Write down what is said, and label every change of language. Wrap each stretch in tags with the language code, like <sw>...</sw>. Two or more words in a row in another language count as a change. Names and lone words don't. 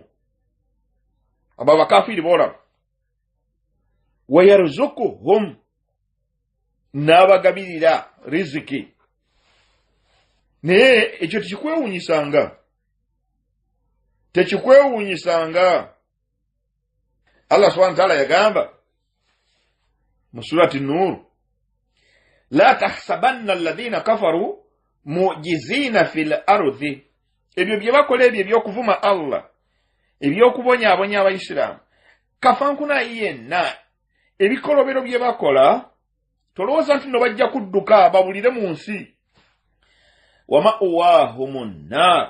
<lg>Abo abakafiiri boolaba.</lg> <ar>ويرزقهم.</ar> <lg>N'abagabirira riziki. Naye ekyo tekikwewuunyisanga. Tekikwewuunyisanga.</lg> <ar>الله سبحانه وتعالى</ar> <lg>yagamba mu surati Nur,</lg> <ar>لا تحسبن الذين كفروا معجزين في الأرض.</ar> <lg>Ebyo bye bakola ebyo ebyokuvuma Allah, ebyokubonyaabonya abayisiraamu, kafankuna yenna ebikolobero bye bakola tolowooza nti no bajja kudduka babulire mu nsi.</lg> <ar>ومأواهم النار.</ar>